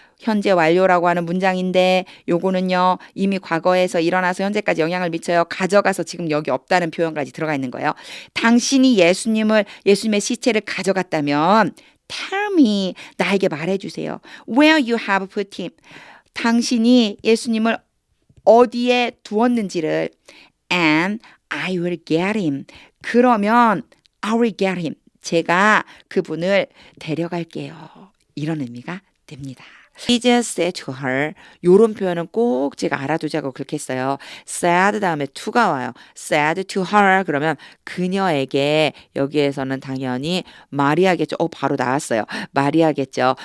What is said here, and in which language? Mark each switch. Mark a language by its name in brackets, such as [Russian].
[Korean] 현재 완료라고 하는 문장인데 요거는요. 이미 과거에서 일어나서 현재까지 영향을 미쳐요. 가져가서 지금 여기 없다는 표현까지 들어가 있는 거예요. 당신이 예수님의 시체를 가져갔다면 [English] tell me, [Korean] 나에게 말해주세요. [English] Where you have put him. [Korean] 당신이 예수님을 어디에 두었는지를 [English] and I will get him. [Korean] 그러면 [English] I will get him. [Korean] 제가 그분을 데려갈게요. 이런 의미가 됩니다. [English] Jesus said to her. [Korean] 요런 표현은 꼭 제가 알아두자고 그렇게 했어요. said 다음에 to가 와요. said to her 그러면 그녀에게 여기에서는 당연히 마리아겠죠. 바로 나왔어요. 마리아겠죠.